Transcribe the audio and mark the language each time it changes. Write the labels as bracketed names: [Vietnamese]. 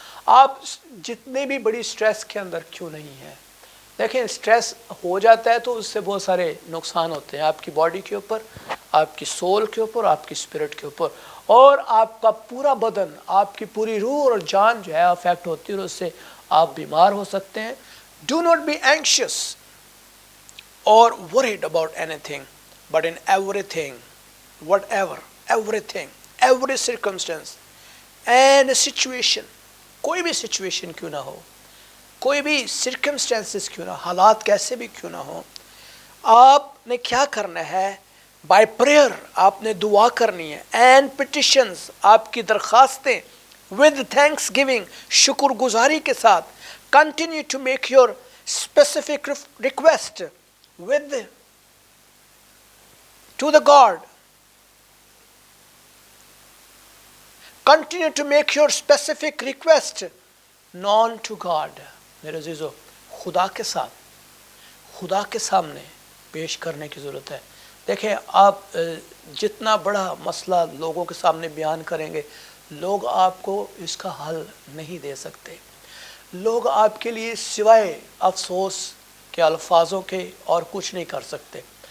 [Urdu] آپ جتنے بھی بڑی سٹریس کے اندر کیوں نہیں ہیں. دیکھیں، سٹریس ہو جاتا ہے تو اس سے بہت سارے نقصان ہوتے ہیں آپ کی باڈی کے اوپر، آپ کی سول کے اوپر، آپ کی اسپرٹ کے اوپر، اور آپ کا پورا بدن، آپ کی پوری روح اور جان جو ہے افیکٹ ہوتی ہے، اور اس سے آپ بیمار ہو سکتے ہیں. [English] Do not be anxious اور worried about anything, but in everything, whatever, everything, every circumstance and situation. [Urdu] کوئی بھی سچویشن کیوں نہ ہو، کوئی بھی سرکمسٹانسز کیوں نہ، حالات کیسے بھی کیوں نہ ہو، آپ نے کیا کرنا ہے؟ [English] by prayer [Urdu] آپ نے دعا کرنی ہے، [English] and petitions [Urdu] آپ کی درخواستیں، [English] with thanksgiving [Urdu] شکر گزاری کے ساتھ، [English] Continue to make your specific request with to the God. Continue to make your specific request known to God. [Urdu] میرے عزیزو، خدا کے ساتھ، خدا کے سامنے پیش کرنے کی ضرورت ہے. دیکھیں، آپ جتنا بڑا مسئلہ لوگوں کے سامنے بیان کریں گے، لوگ آپ کو اس کا حل نہیں دے سکتے. لوگ آپ کے لیے سوائے افسوس کے الفاظوں کے اور کچھ نہیں کر سکتے.